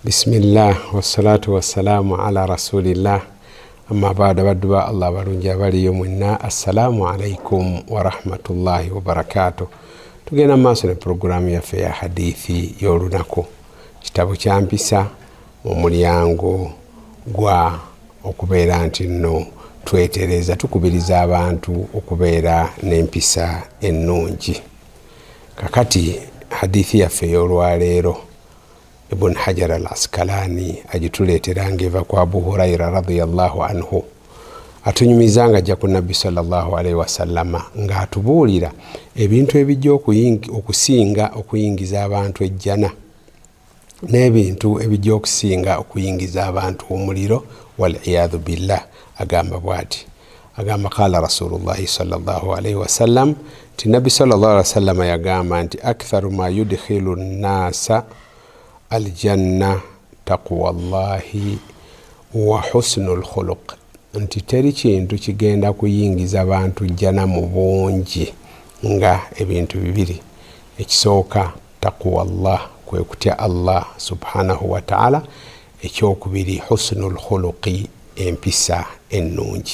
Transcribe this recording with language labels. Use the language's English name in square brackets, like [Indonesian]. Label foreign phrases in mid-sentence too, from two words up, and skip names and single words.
[Arabic] بسم الله والصلاة والسلام على رسول الله أما بعد [Ganda] badduba Allah barungi abaliyo mwenna [Arabic] السلام عليكم ورحمة الله وبركاته. [Ganda] Tugenda maaso ne programu yaffe ya hadithi y'olunaku, kitabu kya mpisa mu mulyango gwa okubeera nti nno twetereza tukubiriza abantu okubeera n'empisa ennungi. Kakati hadithi yaffe y'olwaleero Ibn Hajar al-Asqalani agituleetera ng'eva kwa Abu Huraira [Arabic] رضي الله عنه, [Ganda] atunyumizanga ajja ku Nabbi [Arabic] صلى الله عليه وسلم [Ganda] ng'atubuulira ebintu ebijja okusinga okuyingiza abantu ejjana n'ebintu ebijja okusinga okuyingiza abantu omuliro [Arabic] والعياذ بالله. [Ganda] Agamba bw'ati, agamba [Arabic] قال رسول الله صلى الله عليه وسلم, [Ganda] ti Nabbi [Arabic] صلى الله عليه وسلم [Ganda] yagamba nti [Arabic] أكثر ما يدخل الناس الجنة تقوى الله وحسن الخلق, [Ganda] nti teri kintu kigenda kuyingiza abantu jjana mu bungi nga ebintu bibiri. Ekisooka taqwallah, kwe kutya Allah [Arabic] سبحانه وتعالى. [Ganda] Ekyokubiri [Arabic] حسن الخلق, [Ganda] empisa ennungi.